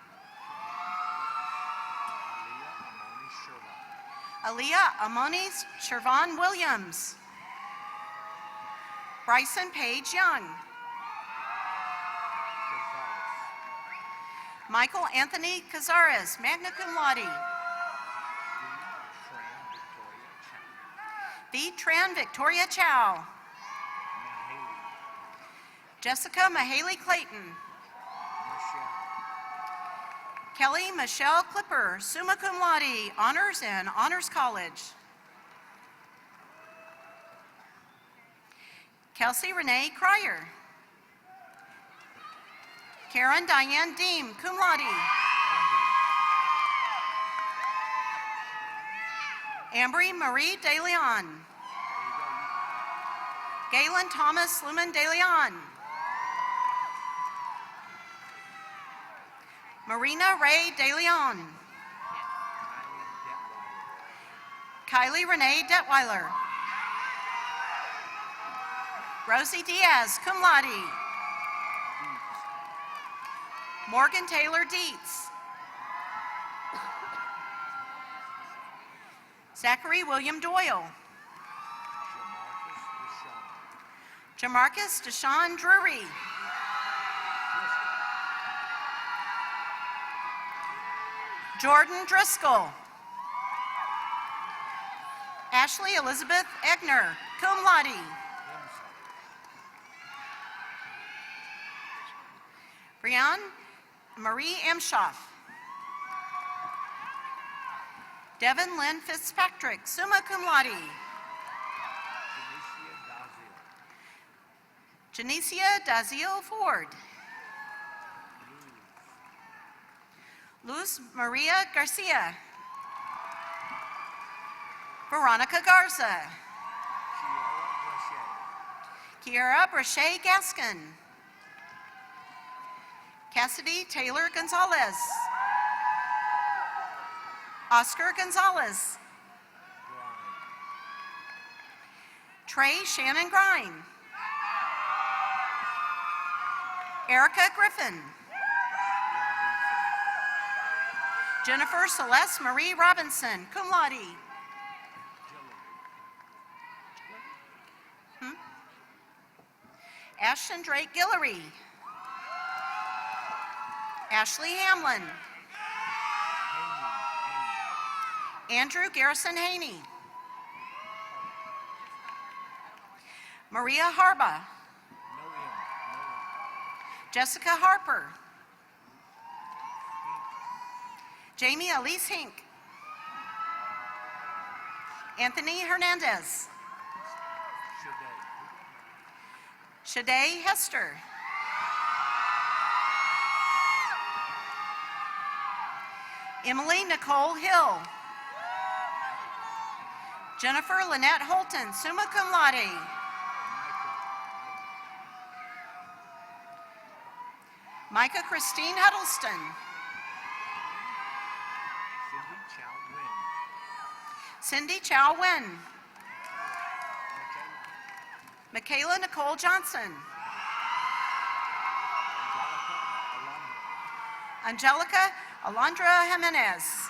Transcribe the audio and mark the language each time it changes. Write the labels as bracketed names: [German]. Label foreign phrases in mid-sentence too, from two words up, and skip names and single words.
[English] Aaliyah Amonis Shervon Williams. Bryson Page Young. Michael Anthony Cazares, [Latin] magna cum laude. [English] V-Tran Victoria Chow. Jessica Mahaley Clayton. Kelly Michelle Clipper, [Latin] summa cum laude, [English] honors and honors college. Kelsey Renee Cryer. Karen Diane Deem, [Latin] cum laude. [English] Ambry Marie De Leon. Galen Thomas Lumen De Leon. Marina Ray De Leon. Kylie Renee Detweiler. Rosie Diaz, [Latin] cum laude. [English] Morgan Taylor Dietz. Zachary William Doyle. Jamarcus Deshawn Drury. Jordan Driscoll. Ashley Elizabeth Egner, [Latin] cum laude. [English] Brianne Marie Emshoff. Devin Lynn Fitzpatrick, [Latin] summa cum laude. [English] Janicia Daziel Ford. Luz Maria Garcia. Veronica Garza. Kiara Brachet Gaskin. Cassidy Taylor Gonzalez. Oscar Gonzalez. Trey Shannon Grine. Erica Griffin. Jennifer Celeste Marie Robinson, [Latin] cum laude. [English] Ashton Drake Guillory. Ashley Hamlin. Andrew Garrison Haney. Maria Harba. Jessica Harper. Jamie Elise Hink. Anthony Hernandez. Shade Hester. Emily Nicole Hill. Jennifer Lynette Holton, [Latin] summa cum laude. [English] Micah Christine Huddleston. Cindy Chow Wynn. Michaela Nicole Johnson. Angelica Alondra Jimenez.